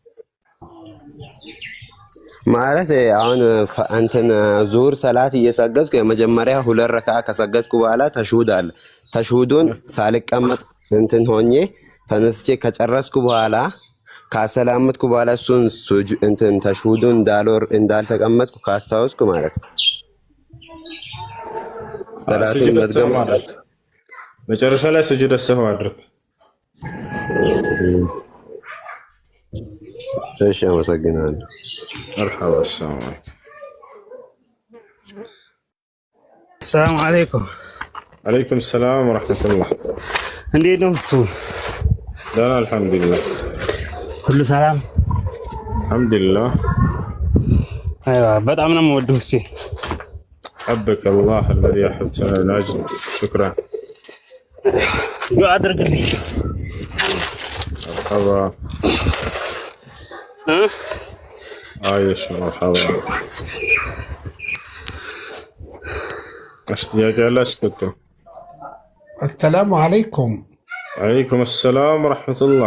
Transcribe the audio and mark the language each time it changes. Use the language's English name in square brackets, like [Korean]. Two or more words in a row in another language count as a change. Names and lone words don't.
[Amharic] ማለት አሁን እንትን ዙሁር ሰላት እየሰገድኩ የመጀመሪያ ሁለት ረክዓ ከሰገድኩ በኋላ ተሽሁድ አለ። ተሽሁዱን ሳልቀመጥ እንትን ሆኜ ተነስቼ ከጨረስኩ በኋላ ካሰላመትኩ በኋላ እሱን እንትን ተሽሁዱን እንዳልተቀመጥኩ ካስታወስኩ ማለት ነው ሰላቱን መድገም መጨረሻ ላይ [Arabic] سجود سهو [Amharic] አድርግ። እሺ አመሰግናለሁ። [Arabic] مرحبا السلام عليكم. عليكم السلام ورحمة الله. [Amharic] እንዴት ነው እሱ? ደህና አልሐምዱሊላህ። ሁሉ ሰላም? አልሐምዱሊላህ። አይዋ በጣም ነው የምወደው እሴ። [Arabic] حبك الله الذي أحببتنا من أجله. شكرا. [Amharic] ዱዓ አድርግልኝ። [Arabic] مرحبا. عايش مرحبا. اشتياق لا شكرا. السلام عليكم. عليكم السلام ورحمة الله.